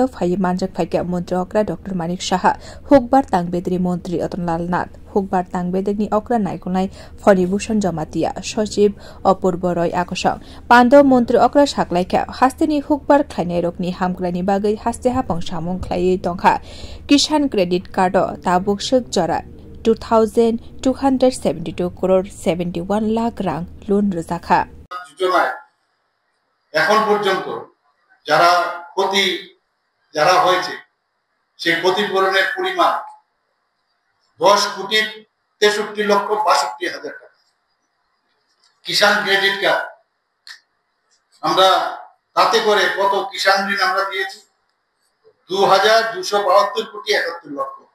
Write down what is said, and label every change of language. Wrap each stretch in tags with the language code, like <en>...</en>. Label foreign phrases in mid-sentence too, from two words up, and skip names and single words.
<trp>फाइ मानजक फाइका मन्त्री अक्रा डाक्टर मानिक शाह हुकबार तांगबेदरी मन्त्री अतनलाल नाथ हुकबार तांगबेदनी अक्रा नायकुनाय फणिभूषण जमातिया सचिव अपूर्व रय आकसं पान्दा मन्त्री अक्रा साकलाइका हास्तेनि हुकबार खाइनाय रोगनि हामग्रानि बागै हास्ते हापं सामुं ख्लायै दंखा किसान</trp> <en>credit card</en> <trp>ताबुक सुक जरा 2,272 करोड़ 71 लाख रां लोन रजाखा</trp> <bn>এখন পর্যন্ত যারা হয়েছে সেই ক্ষতিপূরণের পরিমাণ 10 কোটি 63 লক্ষ 62 হাজার টাকা। কিষাণ</bn> <en>credit card</en> <bn>আমরা তাতে করে কত কিষাণ ঋণ আমরা দিয়েছি 2,272 কোটি 71 লক্ষ।</bn>